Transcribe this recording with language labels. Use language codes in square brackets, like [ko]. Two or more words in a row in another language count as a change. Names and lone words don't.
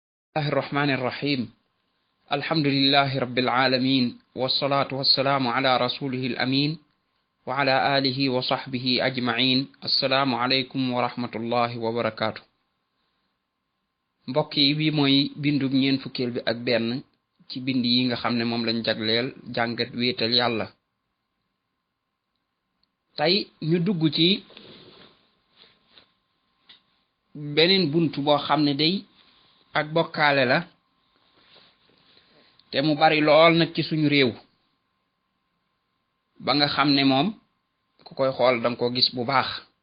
[ar] الله الرحمن الرحيم. الحمد لله رب العالمين، والصلاة والسلام على رسوله الأمين وعلى آله وصحبه أجمعين. السلام عليكم ورحمة الله وبركاته. [wo] mbokk yi bi mooy bindub ñeen fukkeel bi ak benn ci bind yi nga xam ne moom lañ jagleel jàngat wéetal yàlla. tey ñu dugg ci beneen bunt boo xam ne day ak bokkaale la te mu bari lool nag ci suñu réew ba nga xam ne moom ku koy xool danga ko gis bu baax.